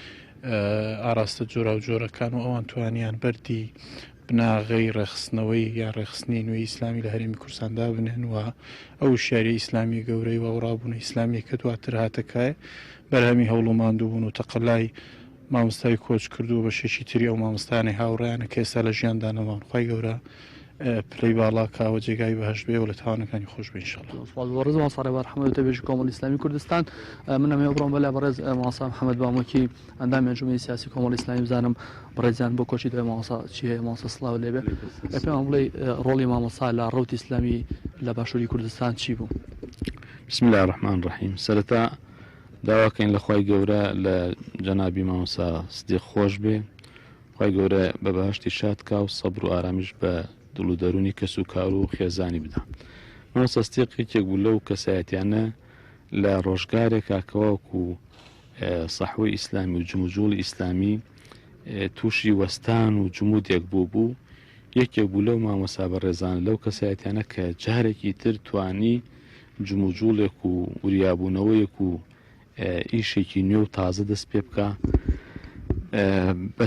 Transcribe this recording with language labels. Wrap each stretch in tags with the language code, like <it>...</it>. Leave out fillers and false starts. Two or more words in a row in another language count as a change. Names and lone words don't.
<ckb>ئاراستە جۆرا و جۆرەکان و ئەوان توانیان بەردی بناغی ڕێخستنەوەی یا ڕێخستنی نوێی ئیسلامی لە هەرێمی کوردستاندا بنێن و ئەو شاری ئیسلامی گەورەی و ڕابوونە ئیسلامی کە دواتر هاتەکایە بەرهەمی هەوڵ و ماندووبوون و تەقەلای مامۆستای کۆچ کردو بە شێشی تری ئەو مامۆستانی هاوڕێیانە کە ئێستا لە ژیاندا نەماون خی گەورە پلەی باڵا کاوە جێگای بەهەشت بێ و لە تاوانەکانی خۆش بێ ئینشاڵڵا. ڕێز مامۆستا ڕێبوار حەمەد وتەبێژی کۆمەڵی ئیسلامی کوردستان منەمێ بڕۆم بەلا بەڕێز مامۆستا محەممەد بامۆکی ئەندامی ئەنجومەی سیاسی کۆمەڵی ئیسلامی بزانم بەڕێزیان بۆ کۆچی دوای مامۆستا چی هەیە مامۆستا سڵاو لێبێ پێمان بڵێ ڕۆڵی مامۆستا لە ڕەوتی ئیسلامی لە باشووری کوردستان چی بوو؟</ckb> <ar>بسم الله الرحمن الرحیم.</ar> <ckb>سەرەتا داواکەین لە خوای گەورە لە جەنابی مامۆستا سدیق خۆش بێ خوای گەورە بە بەهەشتی شادکا و سەبر و ئارامیش بە دڵ و دەرونی کەس و کار و خێزانی بدە. مامۆستا سدیق یەکێک بوو لەو کەسایەتیانە لە ڕۆژگارێک کاکەوەکو سەحوەی ئیسلامی و جموجوڵی ئیسلامی تووشی وەستان و جمودێک بوو یەکێک بوو لەو مامۆستا بەڕێزان لەو کەسایەتیانە کە جارێکی تر توانی جموجوڵێک و وریابوونەوەیەک و ئیشێکی نوێ و تازە دەست پێ بکە بە</ckb>